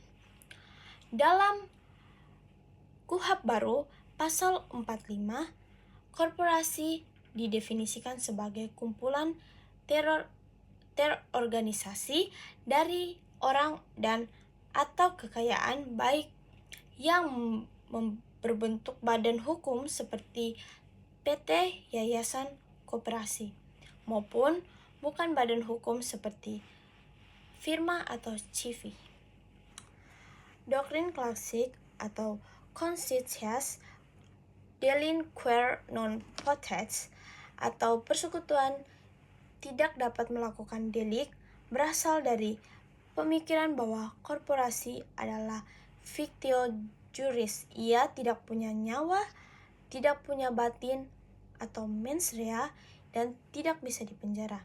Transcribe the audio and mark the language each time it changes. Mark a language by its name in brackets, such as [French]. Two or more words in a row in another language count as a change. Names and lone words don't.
[Indonesian] Dalam KUHP baru, pasal 45, korporasi didefinisikan sebagai kumpulan terorganisasi dari orang dan atau kekayaan baik yang berbentuk badan hukum seperti PT, yayasan, koperasi, maupun bukan badan hukum seperti firma atau CV. Doktrin klasik atau [Latin] Constitutius delinquere non potens [Indonesian] atau persekutuan tidak dapat melakukan delik berasal dari pemikiran bahwa korporasi adalah [Latin] fictio juris. [Indonesian] Ia tidak punya nyawa, tidak punya batin atau [Latin] mens rea, [Indonesian] dan tidak bisa dipenjara.